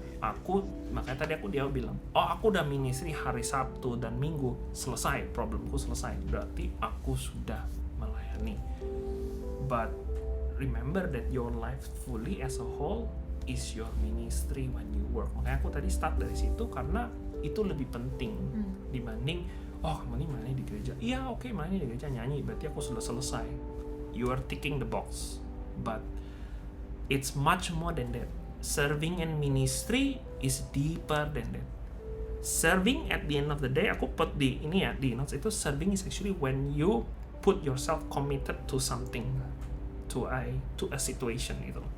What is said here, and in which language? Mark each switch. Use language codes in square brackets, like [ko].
[id] Aku, makanya tadi dia bilang, oh aku udah ministry hari Sabtu dan Minggu, selesai, problemku selesai, berarti aku sudah melayani. [en] But remember that your life fully as a whole is your ministry when you work. [id] Makanya aku tadi start dari situ karena itu lebih penting dibanding kamu nih melayani di gereja. Iya oke, melayani di gereja nyanyi, berarti aku sudah selesai. [en] You are ticking the box, but it's much more than that. Serving and ministry is deeper than that. Serving at the end of the day, [id] aku put di notes itu, [en] serving is actually when you put yourself committed to something, to a situation gitu.